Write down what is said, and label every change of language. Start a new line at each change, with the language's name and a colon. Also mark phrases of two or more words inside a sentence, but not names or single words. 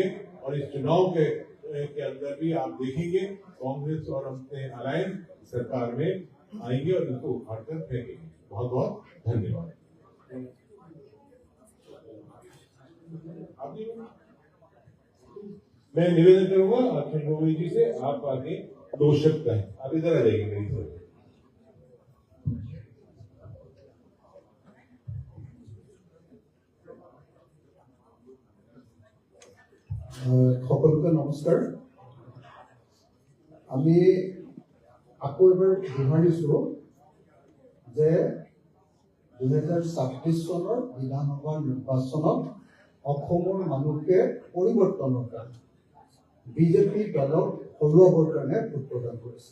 Hindi: और इस चुनाव के अंदर भी आप देखेंगे कांग्रेस और अपने अलायंस सरकार में आएंगे और इनको उखाड़ कर फेंकेंगे। बहुत बहुत धन्यवाद। मैं निवेदन करूंगा अखिल गोविंद जी से, आप आगे 2 शब्द कहें। आप इधर आ जाइए मेरी तरफ।
Assamese: সকলকে নমস্কাৰ। আমি আকৌ এবাৰ দোহাৰিছোঁ যে 2026 চনৰ বিধানসভা নিৰ্বাচনত অসমৰ মানুহকে পৰিৱৰ্তনৰ কাৰণে বিজেপি দলক হৰুৱাবৰ কাৰণে ভোট প্ৰদান কৰিছে।